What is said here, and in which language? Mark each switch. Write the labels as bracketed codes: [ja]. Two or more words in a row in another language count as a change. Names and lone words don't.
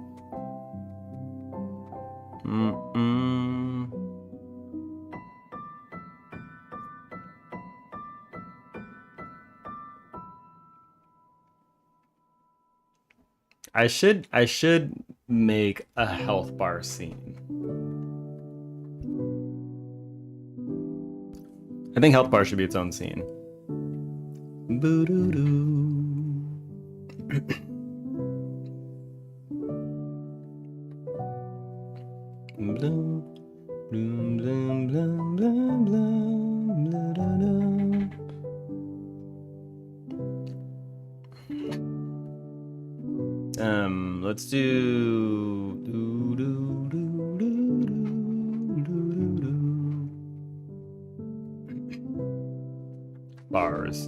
[en] I should make a health bar scene. I think health bar should be its own scene. Boo-doo-doo. Blum, blum, blum, blum, blum, blum, blah, da, da. Let's do bars.